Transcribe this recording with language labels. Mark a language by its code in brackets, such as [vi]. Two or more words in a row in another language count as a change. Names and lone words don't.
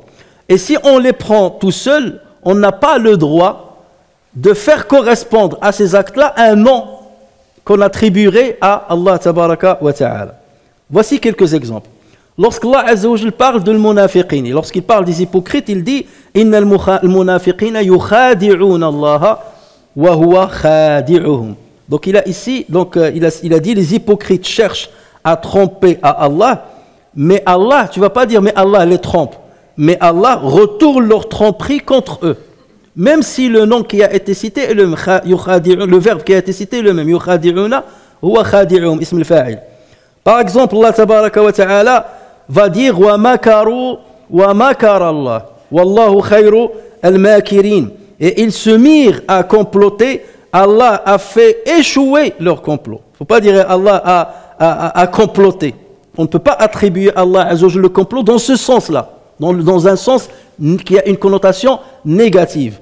[fr] Et si on les prend tout seul, on n'a pas le droit de faire correspondre à ces actes-là un nom qu'on attribuerait à Allah [ar] تبارك وتعالى. [fr] Voici quelques exemples. Lorsqu'Allah [ar] عز وجل [fr] parle de l'munafiqin, et lorsqu'il parle des hypocrites, il dit « [ar] إن المنافقين يخادعون الله وهو خادعهم [fr] » Donc il a dit les hypocrites cherchent à tromper à Allah, mais Allah, tu ne vas pas dire mais Allah les trompe, mais Allah retourne leur tromperie contre eux. Même si le nom qui a été cité est le verbe qui a été cité est le même, [ar] يخادعون هو خادعهم، اسم الفاعل. [fr] Par exemple, Allah [ar] تبارك وتعالى [fr] va dire [ar] ومكروا ومكر الله والله خير الماكرين, [fr] et ils se mirent à comploter. Allah a fait échouer leur complot. Il ne faut pas dire Allah a comploté. On ne peut pas attribuer à Allah [ar] عز وجل [fr] le complot dans ce sens-là, dans un sens qui a une connotation négative.